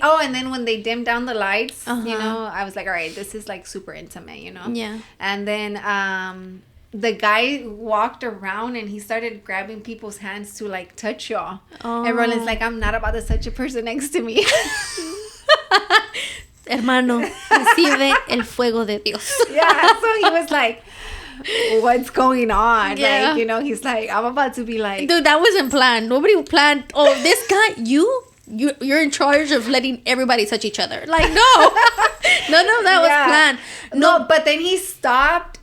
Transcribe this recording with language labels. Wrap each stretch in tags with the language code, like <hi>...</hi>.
<en>Oh, and then when they dimmed down the lights, you know, I was like, all right, this is like super intimate, you know? Yeah. And then the guy walked around and he started grabbing people's hands to like touch y'all. Oh. And Roland's like, I'm not about to touch a person next to me.</en> <es>Hermano, recibe el fuego de Dios.</es> <en>Yeah, so he was like, what's going on? Yeah. Like, you know, he's like, I'm about to be like... Dude, that wasn't planned. Nobody planned, oh, this guy, you're in charge of letting everybody touch each other. Like, no. That was planned. No, but then he stopped.</en>